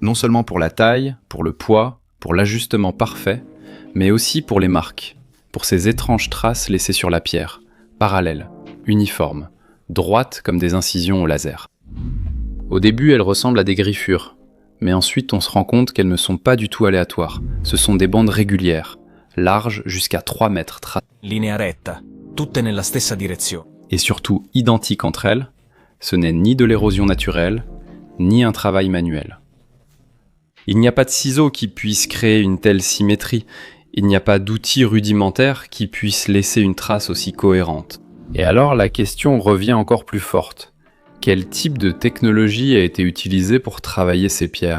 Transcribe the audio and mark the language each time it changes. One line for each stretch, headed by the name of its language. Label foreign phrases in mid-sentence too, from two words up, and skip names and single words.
French: Non seulement pour la taille, pour le poids, pour l'ajustement parfait, mais aussi pour les marques, pour ces étranges traces laissées sur la pierre, parallèles, uniformes, droites comme des incisions au laser. Au début, elles ressemblent à des griffures, mais ensuite on se rend compte qu'elles ne sont pas du tout aléatoires. Ce sont des bandes régulières, larges jusqu'à 3 mètres,
Italian: Linea retta, tutte nella stessa direzione.
French: Et surtout identiques entre elles. Ce n'est ni de l'érosion naturelle, ni un travail manuel. Il n'y a pas de ciseaux qui puissent créer une telle symétrie. Il n'y a pas d'outils rudimentaires qui puissent laisser une trace aussi cohérente. Et alors la question revient encore plus forte. Quel type de technologie a été utilisée pour travailler ces pierres?